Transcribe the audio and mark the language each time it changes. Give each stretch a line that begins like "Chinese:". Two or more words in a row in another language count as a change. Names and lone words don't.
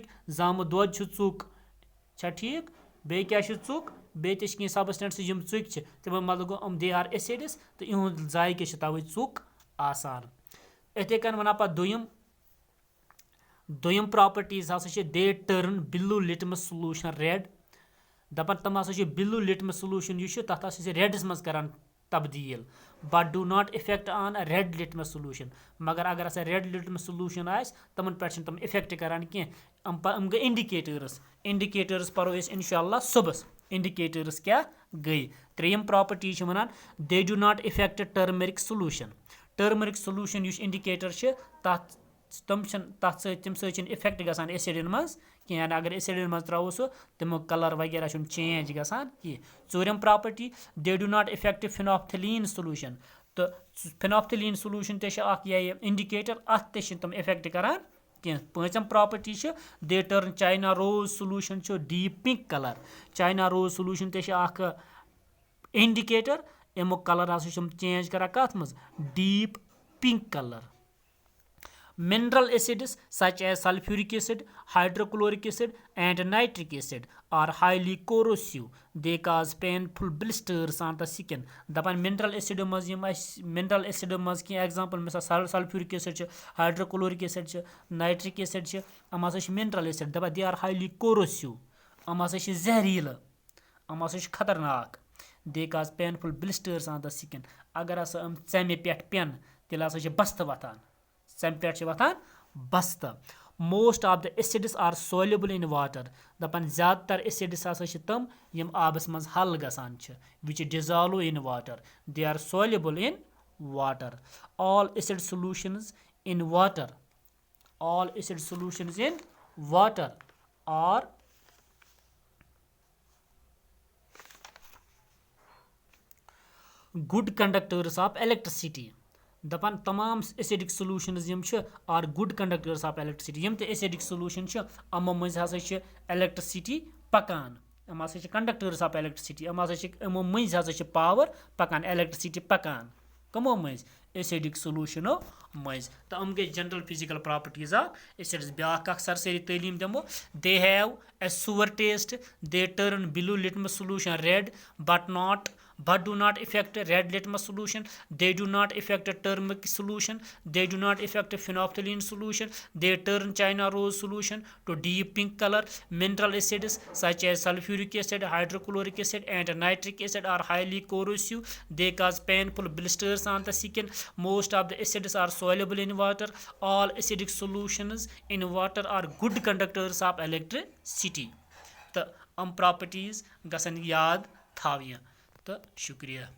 Kashmiri: زامُت دۄد چھُ ژُک، چھا ٹھیک؟ بیٚیہِ کیا چھِ ژُک؟ بیٚیہِ تہِ چھِ کینٛہہ سبسٹینسز یم ژُکۍ چھِ، تِمن مطلب گوٚو یِم
English: they are acids
Kashmiri: تہٕ یِہُنٛد ذائقہ چھُ توے ژُک آسان۔ اِتھے کٔنۍ ونان پتہٕ دوٚیِم پراپرٹیز ہسا چھِ
English: they turn blue litmus solution red.
Kashmiri: دپان تم ہسا چھِ
English: blue litmus solution
Kashmiri: یُس چھُ تتھ ہسا چھِ ریڈس منٛز کران تبدیل،
English: but do not affect on red litmus solution.
Kashmiri: مگر اگر ہسا
English: red litmus solution
Kashmiri: آسہِ تمن پٮ۪ٹھ چھِنہٕ تم افیکٹ کران کینٛہہ۔ یم گٔے انڈِکیٹرس، انڈِکیٹرس پرو أسۍ
Arabic: انشاء اللہ
Kashmiri: صبحس۔ انڈِکیٹرس کیا گٔے؟ ترٛیٚیِم پراپرٹی چھِ ونان
English: they do not affect turmeric solution. turmeric solution
Kashmiri: یُس انڈِکیٹر چھِ تتھ تم چھِنہٕ تتھ سۭتۍ تمہِ سۭتۍ چھِنہٕ افیکٹ گژھان ایسڈن منٛز کینٛہہ، اگر ایسڈن منٛز تراوو سُہ تمیُک کلر وغیرہ چھُنہٕ چینج گژھان کینٛہہ۔
English: ژوٗرِم property they do not affect phenolphthalein solution.
Kashmiri: تو
English: phenolphthalein solution
Kashmiri: تہِ چھِ اکھ یہ انڈِکیٹر، اتھ تہِ چھِنہٕ تم افیکٹ کران کینٛہہ۔ پٲنٛژم پراپرٹی چھِ
English: they turn China rose solution
Kashmiri: چھُ
English: deep pink colour. China rose solution
Kashmiri: تہِ چھِ اکھ انڈِکیٹر، امیُک کلر ہسا چھِ چینج کران کتھ منٛز؟
English: deep pink colour. Mineral acids such as sulfuric acid, hydrochloric acid and nitric acid are highly corrosive. They cause painful blisters on the skin.
Kashmiri: دپان
English: mineral acid
Kashmiri: مز یم اس
English: mineral acid
Kashmiri: مز کی ایگزامپل مثال
English: sulfuric acid
Kashmiri: چھ،
English: hydrochloric acid
Kashmiri: چھ،
English: nitric acid
Kashmiri: چھ، ام ہسا چھ
English: mineral acid۔
Kashmiri: دپان
English: they are highly corrosive،
Kashmiri: ام ہسا چھ زہریلہٕ، ام ہسا چھ خطرناک۔
English: They cause painful blisters on the skin۔
Kashmiri: اگر ہسا ژمہِ پٮ۪ٹھ پٮ۪ن تیٚلہِ ہسا چھ بستہٕ وۄتھان، ژمہِ پٮ۪ٹھ چھِ وۄتھان بستہٕ۔
English: most of the acids are soluble in water
Kashmiri: دپان زیادٕ تر ایسڈس ہسا چھِ تم یم آبس منٛز حل گژھان چھِ
English: which dissolve in water they are soluble in water all acid solutions in water are good conductors of electricity
Kashmiri: دپان تمام
English: acidic solutions یم
Kashmiri: چھِ
English: are good conductors of electricity
Kashmiri: یم تہِ
English: acidic solution
Kashmiri: چھِ یِمو منٛز ہسا چھِ electricity پکان یِم ہسا چھِ
English: conductors of electricity
Kashmiri: یِم ہسا چھِ یِمو مٔنٛزۍ ہسا چھِ power پکان electricity پکان کمو مٔنٛزۍ acidic solutionو مٔنٛزۍ تہٕ یِم گٔے
English: general physical properties of acids
Kashmiri: بیاکھ اکھ سرسری تعلیٖم دِمو
English: they have a sour taste they turn blue litmus solution red but do not affect red litmus solution they do not affect turmeric solution they do not affect phenolphthalein solution they turn china rose solution to deep pink color mineral acids such as sulfuric acid hydrochloric acid and nitric acid are highly corrosive they cause painful blisters on the skin most of the acids are soluble in water all acidic solutions in water are good conductors of electricity
Kashmiri: تہٕ properties گژھن یاد تھاونہِ تہٕ شُکریہ